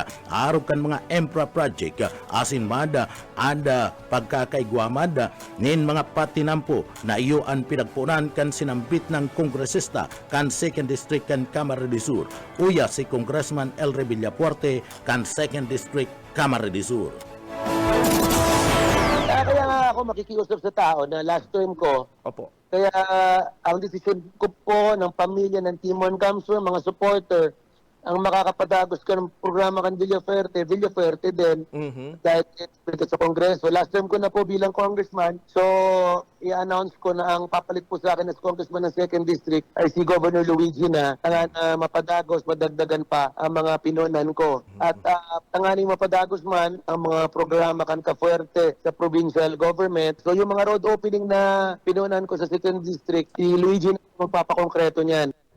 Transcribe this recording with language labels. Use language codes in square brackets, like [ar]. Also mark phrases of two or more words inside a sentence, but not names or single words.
[bik] Arog kan mga Empra Project asin man and pagkakaigwamad nin mga patinampo na iyo ang pinagpunan kan sinambit ng kongresista kan 2nd District kan Camarines Sur. Uya si Congressman Elre Villapuerte kan 2nd District Camarines Sur. [tl] kaya nga ako makikiusap sa tao na [en] last term [tl] ko. Opo. Kaya ang desisyon ko po ng pamilya ng Team 1 Camsur, mga supporter, ang makakapadagos ka ng programa kan Villaferte din. Dahil dito sa Kongreso. [en] Last term [tl] ko na po bilang congressman, so i-announce ko na ang papalit po sa akin [en] as congressman [tl] ng 2nd District ay si Governor Luigi na mapadagos, madagdagan pa ang mga pinunan ko. [bik] At tanganing mapadagos man ang mga programa kan Kafuerte sa provincial government. [tl] So yung mga [en] road opening [tl] na pinunan ko sa 2nd District, si Luigi na magpapakongreto niyan.